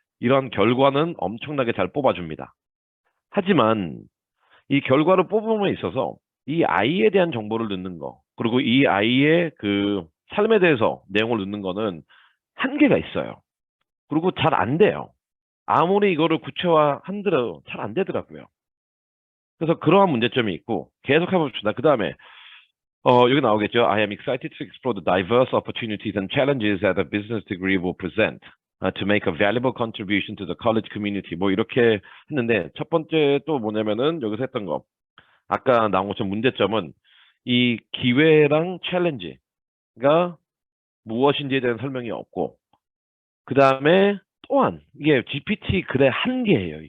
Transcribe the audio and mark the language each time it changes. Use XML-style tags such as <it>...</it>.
<ko>이런 결과는 엄청나게 잘 뽑아줍니다. 하지만 이 결과를 뽑음에 있어서 이 아이에 대한 정보를 넣는 거, 그리고 이 아이의 그 삶에 대해서 내용을 넣는 거는 한계가 있어요. 그리고 잘 안 돼요. 아무리 이거를 구체화 한들어 잘 안 되더라고요. 그래서 그러한 문제점이 있고 계속 해봅시다. 그 다음에 여기 나오겠죠.</ko> <en>I am excited to explore the diverse opportunities and challenges that a business degree will present to make a valuable contribution to the college community.</en> <ko>뭐 이렇게 했는데 첫 번째 또 뭐냐면은 여기서 했던 거 아까 나온 것처럼 문제점은 이 기회랑 챌린지가 무엇인지에 대한 설명이 없고 그 다음에 또한 이게 GPT 글의 한계예요.</ko>